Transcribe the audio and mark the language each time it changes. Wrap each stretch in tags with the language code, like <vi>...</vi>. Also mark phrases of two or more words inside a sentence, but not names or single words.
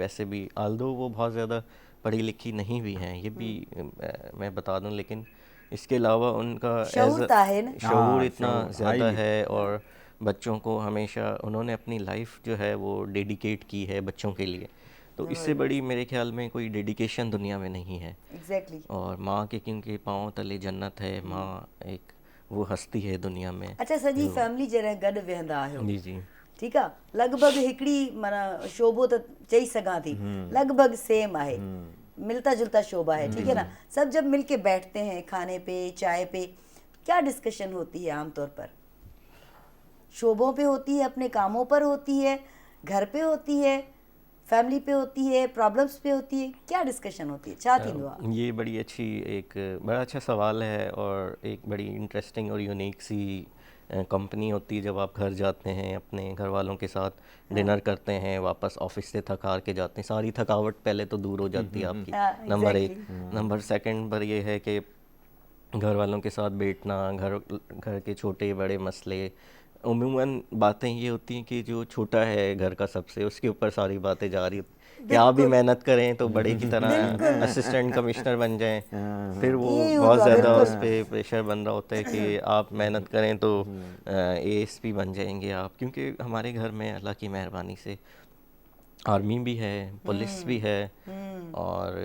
<ur>ویسے بھی آلدو وہ بہت زیادہ پڑھی لکھی نہیں بھی ہیں، یہ بھی میں بتا دوں، لیکن اس کے علاوہ ان کا شعور اتنا زیادہ ہے، اور بچوں کو ہمیشہ انہوں نے اپنی لائف جو ہے وہ ڈیڈیکیٹ کی ہے بچوں کے لیے. تو اس سے بڑی میرے خیال میں کوئی ڈیڈیکیشن دنیا میں نہیں ہے. اور ماں کے کیونکہ پاؤں تلے جنت ہے، ماں ایک وہ ہستی ہے دنیا میں. अच्छा,</ur> <sd>सॼी फैमिली जॾहिं गॾु वेहंदा आहियो, जी जी, ठीकु आहे, लॻभॻि हिकिड़ी माना शोबो त चई सघां थी, लॻभॻि सेम आहे,</sd> <ur>ملتا جلتا شعبہ ہے، ٹھیک ہے نا. سب جب مل کے بیٹھتے ہیں کھانے پہ، چائے پہ، کیا ڈسکشن ہوتی ہے عام طور پر? شعبوں پہ ہوتی ہے، اپنے کاموں پر ہوتی ہے، گھر پہ ہوتی ہے، فیملی پہ ہوتی ہے، پرابلمز پہ ہوتی ہے، کیا ڈسکشن ہوتی ہے,</ur> <sd>छा थींदो आहे?</sd> <ur>یہ بڑی اچھی ایک بڑا اچھا سوال ہے اور ایک بڑی انٹرسٹنگ اور یونیک سی کمپنی ہوتی ہے جب آپ گھر جاتے ہیں اپنے گھر والوں کے ساتھ ڈنر کرتے ہیں، واپس آفس سے تھک ہار کے جاتے ہیں، ساری تھکاوٹ پہلے تو دور ہو جاتی ہے آپ کی. نمبر ایک. نمبر سیکنڈ پر یہ ہے کہ گھر والوں کے ساتھ بیٹھنا، گھر کے چھوٹے بڑے مسئلے، عموماً باتیں یہ ہوتی ہیں کہ جو چھوٹا ہے گھر کا سب سے، اس کے اوپر ساری باتیں جا رہی ہوتی، کیا بھی محنت کریں تو بڑے کی طرح</ur> <en>assistant commissioner</en> <ur>بن جائیں، پھر وہ بہت زیادہ اس پر پریشر بن رہا ہوتا ہے کہ آپ محنت کریں تو اے ایس پی بن جائیں گے آپ، کیونکہ ہمارے گھر میں اللہ کی مہربانی سے آرمی بھی ہے، پولیس بھی ہے اور</ur>